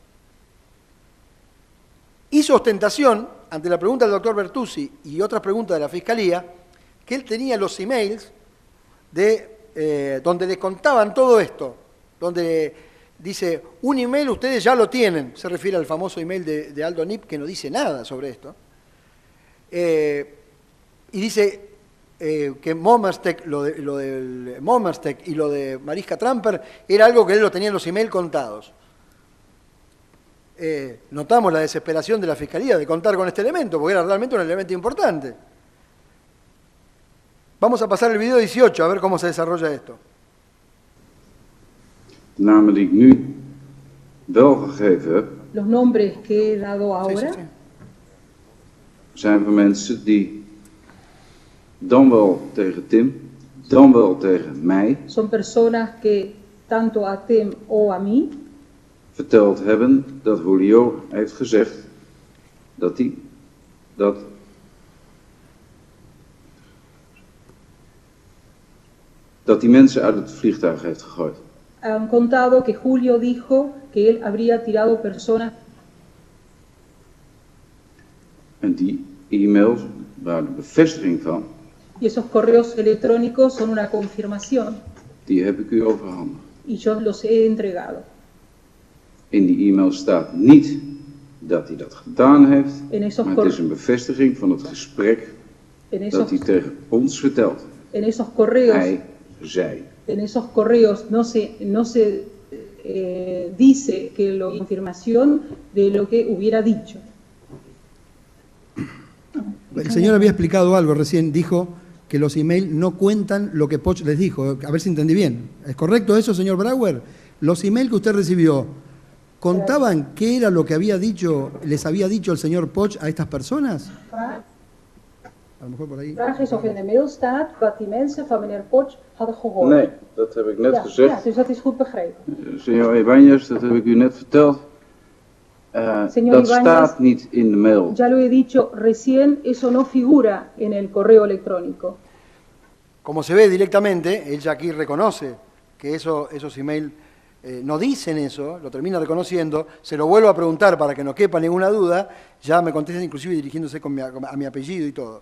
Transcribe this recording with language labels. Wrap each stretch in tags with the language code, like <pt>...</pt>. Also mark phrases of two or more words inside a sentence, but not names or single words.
<es>Hizo ostentación, ante la pregunta del doctor Bertuzzi y otras preguntas de la Fiscalía, que él tenía los emails donde le contaban todo esto, donde dice, un email ustedes ya lo tienen, se refiere al famoso email de Aldo Nip, que no dice nada sobre esto, y dice que Momerstek, lo del Momerstek y lo de Mariska Tramper era algo que él lo tenía en los emails contados. Notamos la desesperación de la Fiscalía de contar con este elemento, porque era realmente un elemento importante. Vamos a pasar el video 18 a ver cómo se desarrolla esto.</es> <nl>De namen die ik nu wel gegeven heb,</nl> <es>los nombres que he dado ahora,</es> <nl>zijn van mensen die dan wel tegen Tim, dan wel tegen mij,</nl> <es>son personas que tanto a Tim o a mí</es> <nl>verteld hebben dat Julio heeft gezegd dat die mensen uit het vliegtuig heeft gegooid.</nl> <es>Han contado que Julio dijo que él habría tirado personas.</es> <nl>En die e-mails waren de bevestiging van.</nl> <es>Y esos correos electrónicos son una confirmación.</es> <nl>Die heb ik u overhandigd.</nl> <es>Y yo los he entregado.</es> <nl>In die e-mail staat niet dat hij dat gedaan heeft, maar het is een bevestiging van het gesprek dat hij tegen ons vertelt.</nl> <es>En esos correos,</es> <nl>hij zei.</nl> <es>En esos correos no se dice que la confirmación de lo que hubiera dicho. El señor había explicado algo recién, dijo que los emails no cuentan lo que Poch les dijo. A ver si entendí bien. ¿Es correcto eso, señor Brauer? Los emails que usted recibió, ¿contaban qué era lo que les había dicho el señor Poch a estas personas? A lo mejor por ahí.</es> <nl>Vraag is of in de mail staat wat die mensen van meneer Poch hadden gehoord. Nee, dat heb ik net gezegd. Ja, dus dat is goed begrepen.</nl> <es>Señor Ibáñez,</es> <nl>dat heb ik u net verteld. Dat Ibáñez, staat niet in de mail.</nl> <es>Ya lo he dicho recién, eso no figura en el correo electrónico. Como se ve directamente, él ya aquí reconoce que esos emails no dicen eso, lo termina reconociendo, se lo vuelvo a preguntar para que no quepa ninguna duda, ya me contesta inclusive dirigiéndose a mi apellido y todo.</es>